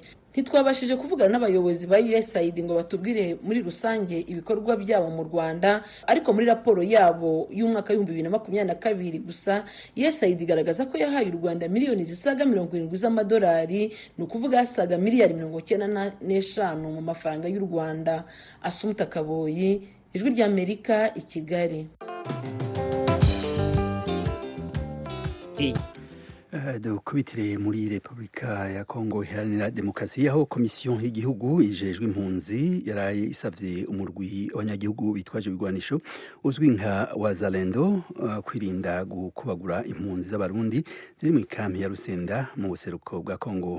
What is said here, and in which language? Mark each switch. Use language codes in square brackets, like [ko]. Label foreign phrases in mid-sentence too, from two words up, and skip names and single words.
[rw] Ntitwabashije kuvugana n'abayobozi ba USAID ngo batubwire muri rusange ibikorwa byabo mu Rwanda, ariko muri raporo yabo y'umwaka 2022 gusa USAID igaragaza ko yahaye u Rwanda miliyoni zisaga 70 z'amadolari, ni ukuvuga asaga miliyari 95 mu mafaranga y'u Rwanda. Asumta Kaboyi, Ijwi ry'Amerika, i Kigali. [rn] Dukubitire muri Repubulika ya Kongo Iharanira Demokarasi, aho komisiyo y'igihugu ijejwe impunzi yaraye isavye umurwi abanyagihugu bitwaje ibigwanisho uzwi nka Wazalendo kwirinda gukubagura impunzi z'abarundi ziri mu kampi ya Rusenda mu buseruko bwa Kongo.